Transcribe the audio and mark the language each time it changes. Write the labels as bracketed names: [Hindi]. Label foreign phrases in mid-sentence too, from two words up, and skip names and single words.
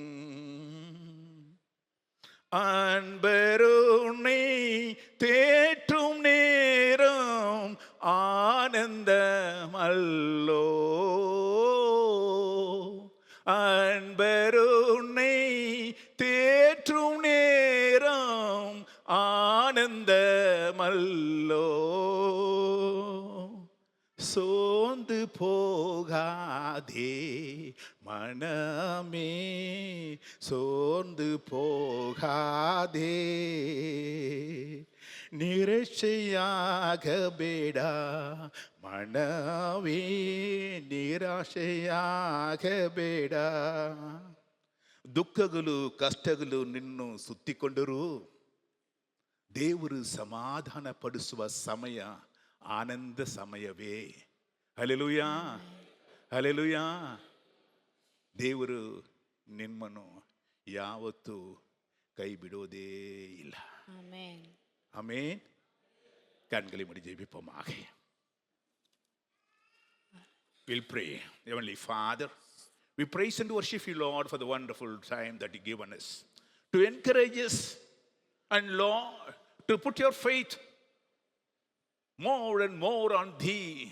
[Tamil] அன்பருனை தேற்றும் நேரம் ஆனந்தமல்லோ, அன்பருனை தேற்றும் நேரம் ஆனந்தமல்லோ, சோர்ந்து போகாதே மனமே, சோர்ந்து போகாதே, [Kannada] ನಿರಾಶೆಯಾಗಬೇಡ ಮನವೇ, ನಿರಾಶೆಯಾಗಬೇಡ, ದುಃಖಗಳು ಕಷ್ಟಗಳು ನಿನ್ನು ಸುತ್ತಿಕೊಂಡರೂ ದೇವರು ಸಮಾಧಾನ ಪಡಿಸುವ ಸಮಯ ಆನಂದ ಸಮಯವೇ. ಹಲ್ಲೆಲೂಯಾ, ಹಲ್ಲೆಲೂಯಾ. ದೇವರು ನಿಮ್ಮನ್ನು ಯಾವತ್ತೂ ಕೈ ಬಿಡೋದೇ ಇಲ್ಲ. ಆಮೆನ್. ಆಮೆನ್. [Tamil] கண்களை மூடி ஜெபிப்போமாக. [English] We'll pray. Heavenly Father, we praise and worship you, Lord, for the wonderful time that you've given us to encourage us and, Lord, to put your faith more and more on thee.